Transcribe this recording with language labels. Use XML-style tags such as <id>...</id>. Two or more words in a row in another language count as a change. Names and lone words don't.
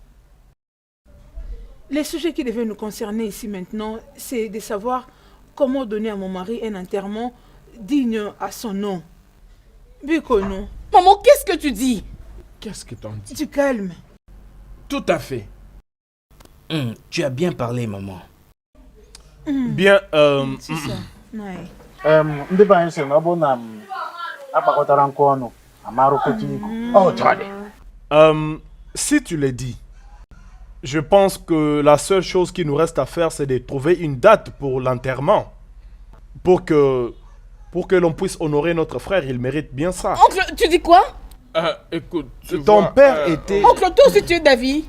<fr>Les sujets qui devaient nous concerner ici maintenant, c'est de savoir comment donner à mon mari un enterrement digne à son nom. Biko, non. Maman, qu'est-ce que tu dis? Qu'est-ce que t'en dis? Du calme. Tout à fait. Tu as bien parlé, maman. Bien, C'est ça. Naï.</fr> <ig>ndị be anyị sịrị na ọ bụrụ na akpakọtara nkụ ọnụ amarụkọta iku.</ig> <fr>si tu le dis, je pense que la seule chose qui nous reste à faire, c'est de trouver une date pour l'enterrement. Pour que l'on puisse honorer notre frère, il mérite bien ça. Oncle, tu dis quoi? Écoute, tu Ton vois, père était... Oncle, toi aussi tu es d'avis?</fr>